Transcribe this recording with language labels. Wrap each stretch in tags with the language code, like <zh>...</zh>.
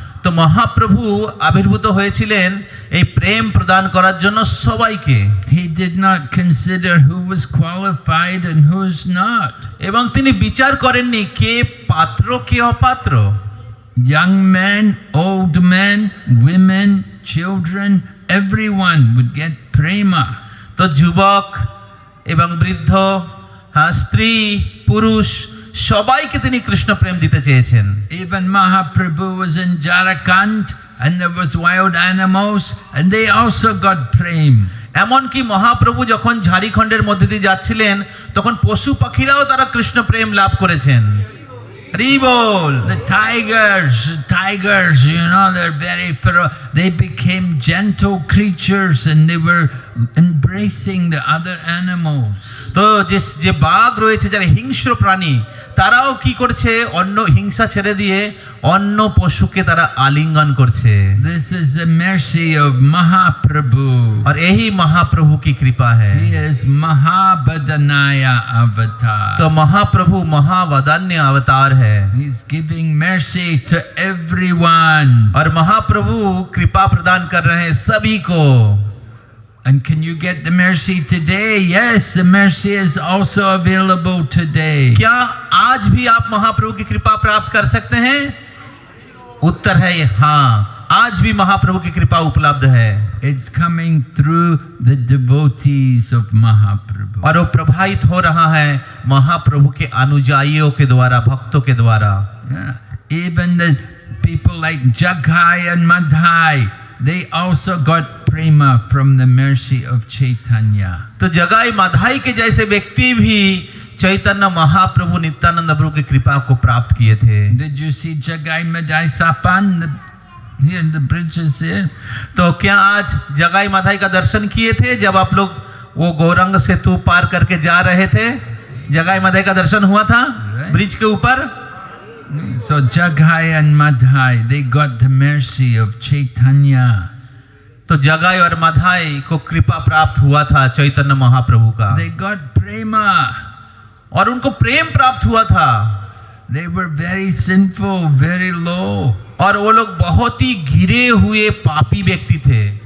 <bn>তো মহাপ্রভু আবির্ভূত হয়েছিলেন এই প্রেম প্রদান করার জন্য সবাইকে।</bn> <en>He did not consider who was qualified and who is not.</en> <bn>এবং তিনি বিচার করেননি কে পাত্র কে অপাত্র।</bn> <en>Young men, old men, women, children, everyone would get prema.</en> <bn>তো যুবক এবং বৃদ্ধ, স্ত্রী পুরুষ সবাইকে তিনি কৃষ্ণ প্রেম দিতে চেয়েছেন।</bn> <en>Even Mahaprabhu was in Jharkhand and there was wild animals and they also got prem.</en> <bn>এমনকি মহাপ্রভু যখন ঝাড়খণ্ডের মধ্যে দিয়ে যাচ্ছিলেন তখন পশু পাখিরাও তারা কৃষ্ণ প্রেম লাভ করেছেন। হরি বল।</bn> <en>The tigers, you know, they're very feroz. They became gentle creatures and they were embracing the other animals.</en> <bn>তো যে বাঘ রয়েছে যারা হিংস্র প্রাণী তারাও কি করছে, অন্য হিংসা ছেড়ে দিয়ে অন্য পশুকে তারা আলিঙ্গন করছে।</bn> <en>This is the mercy of Mahaprabhu.</en> <hi>और यही महाप्रभु की कृपा है।</hi> <en>He is Mahabadanaya avatar.</en> <hi>तो महाप्रभु महावदान्य अवतार है।</hi> <en>He's giving mercy to everyone.</en> <hi>और महाप्रभु कृपा प्रदान कर रहे हैं सभी को।</hi> <en>And can you get the mercy today? Yes, the mercy is also available today.</en> <hi>क्या आज भी आप महाप्रभु की कृपा प्राप्त कर सकते हैं? उत्तर है हाँ, आज भी महाप्रभु की कृपा उपलब्ध है</hi> <en>It's coming through the devotees of Mahaprabhu.</en> <hi>और वो प्रभावित हो रहा है महाप्रभु के अनुयायियों के द्वारा, भक्तों के द्वारा।</hi> <en>Yeah. Even the people like Jagai and Madhai, they also got prema from the mercy of Chaitanya.</en> <hi>तो जगाई माधाई के जैसे व्यक्ति भी चैतन्य महाप्रभु नित्यानंद प्रभु की कृपा को प्राप्त किए थे।</hi> <en>Did you see Jagai Madhai Sapan? Here the bridge is there.</en> <hi>तो क्या आज जगाई माधाई का दर्शन किए थे जब आप लोग वो गौरंग सेतु पार करके जा रहे थे? जगाई माधाई का दर्शन हुआ था ब्रिज के ऊपर।</hi> <en>So Jagai and Madhai, they got the mercy of Chaitanya.</en> <hi>तो जगाई और माधाई को कृपा प्राप्त हुआ था चैतन्य महाप्रभु का।</hi> <en>They got prema.</en> <hi>और उनको प्रेम प्राप्त हुआ था।</hi> <en>They were very sinful, very low.</en> <hi>और वो लोग बहुत ही गिरे हुए पापी व्यक्ति थे।</hi>